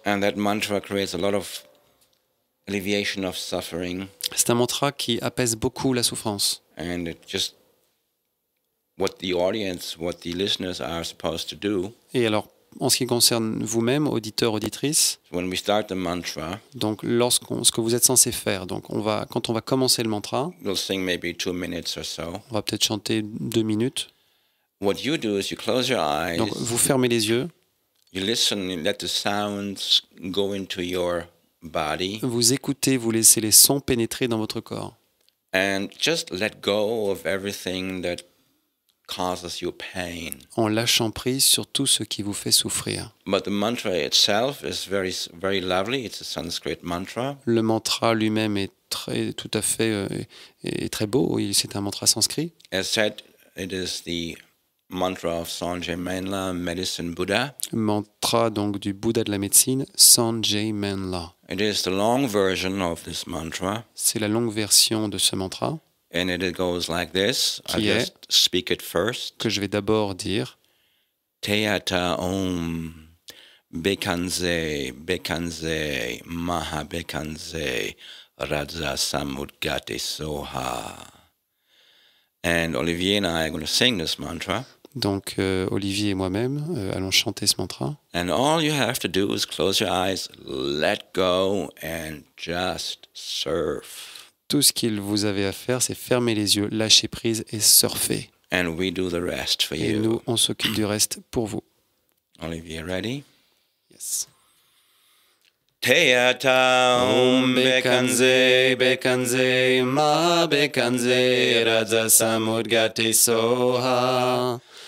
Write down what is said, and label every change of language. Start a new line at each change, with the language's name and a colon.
English: And that mantra creates a lot of alleviation of suffering.
French: C'est un mantra qui apaise beaucoup la souffrance.
English: And it just what the listeners are supposed to do.
French: Et alors, en ce qui concerne vous-même, auditeurs, auditrices,
English: When we start the mantra,
French: donc ce que vous êtes censé faire, donc quand on va commencer le mantra,
English: we'll sing maybe 2 minutes or so.
French: On va peut-être chanter 2 minutes.
English: What you do is you close your eyes.
French: Donc vous fermez les yeux.
English: You listen, you let the sounds go into your body,
French: Vous écoutez, vous laissez les sons pénétrer dans votre corps.
English: and just let go of everything that causes you pain.
French: En lâchant prise sur tout ce qui vous fait souffrir.
English: But the mantra itself is very, very lovely. It's a Sanskrit mantra.
French: Le mantra lui-même est tout à fait est très beau. C'est un mantra sanskrit.
English: As said, it is the mantra of Sanjay Manla, Medicine Buddha.
French: Mantra donc du Bouddha de la médecine, Sanjay Manla.
English: It is the long version of this mantra,
French: C'est la longue version de ce mantra
English: and it goes like this. I'll
French: Qui est-
English: just speak it first.
French: que je vais d'abord dire.
Sanskrit: Teyata Om Bekanze Bekanze Maha Bekanze Raja Samudgate Soha.
English: And Olivier and I are going to sing this mantra.
French: Donc Olivier et moi-même allons chanter ce mantra.
English: And all you have to do is close your eyes, let go, and just surf.
French: Tout ce qu'il vous avait à faire, c'est fermer les yeux, lâcher prise et surfer.
English: And we do the rest for
French: Et
English: you.
French: nous, on s'occupe du reste pour vous.
English: Olivier, ready? Yes.
Sanskrit: Teyata Om Bekanze Bekanze, Ma Bekanze, Raja Samudgate Soha.